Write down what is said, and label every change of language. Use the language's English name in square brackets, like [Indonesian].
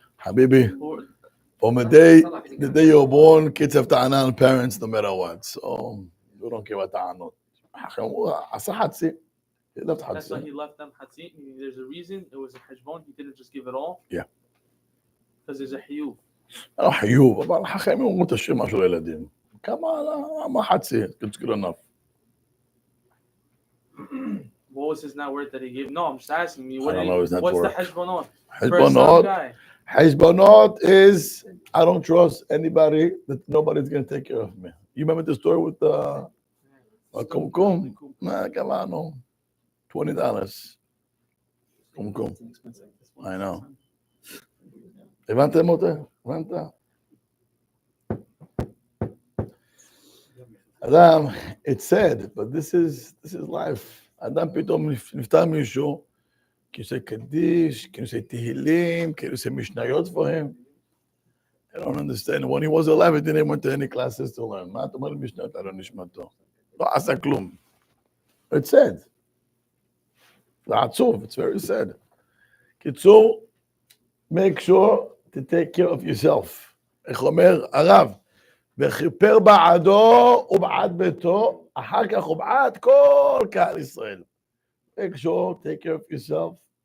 [English] Habibi, from the day you were born, kids have ta'ana on parents no matter what. So you don't care about ta'anot. [Hebrew] עשה חצי. [English] He left [Hebrew] חצי. [English] That's why he left them חצי. There's a reason. It was a חשבון. He didn't just give it all. Yeah. Because there's a חיוב. [Hebrew] לא חיוב, אבל חכמים אומרים תשאיר משהו לילדים. כמה חצי? [English] It's good enough. What was his net worth that he gave? No, I'm just asking you. What's the [Hebrew] heshbonot? [English] Heshbonot is, I don't trust anybody that nobody's going to take care of me. You remember the story with the kumkum? Nah, come on, no. $20. Kumkum. I know. [Hebrew] הבנתם אותה? הבנת? [English] אדם, it's sad, but this is life. [Hebrew] אדם פתאום נפטר מישהו, כי עושה קדיש, כי עושה תהילים, כי עושה משניות [English] for him. I don't understand. When he was 11, he didn't went to any classes to learn. [Hebrew] מה אתה אומר למשנת על נשמתו? לא עשה כלום. [English] It's sad. [Hebrew] זה עצוב. [English] It's very sad. קיצור, make sure to take care of yourself. [Hebrew] איך אומר הרב? וכיפר בעדו ובעד ביתו, אחר כך ובעד כל קהל ישראל. [English] Make sure, take care of yourself.